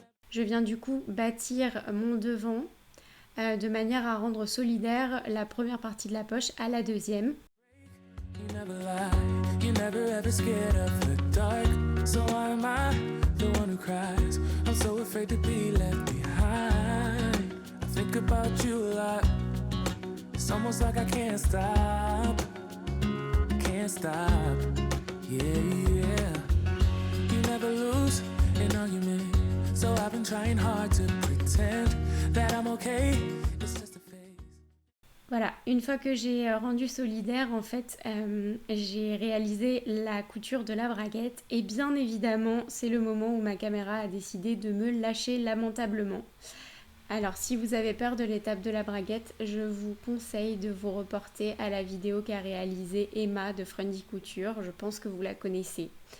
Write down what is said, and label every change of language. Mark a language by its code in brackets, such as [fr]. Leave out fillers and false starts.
[fr] Je viens du coup bâtir mon devant de manière à rendre solidaire la première partie de la poche à la deuxième. [en] You never lie, you never ever scared of the dark. So why am I the one who cries? I'm so afraid to be left behind. I think about you a lot. It's almost like I can't stop. can't stop. Yeah, yeah. You never lose an argument, so I've been trying hard to pretend that I'm okay. It's just a phase. [fr] Voilà, une fois que j'ai rendu solidaire, en fait, j'ai réalisé la couture de la braguette et bien évidemment, c'est le moment où ma caméra a décidé de me lâcher lamentablement. Alors, si vous avez peur de l'étape de la braguette, je vous conseille de vous reporter à la vidéo qu'a réalisée Emma de Friendly Couture. Je pense que vous la connaissez.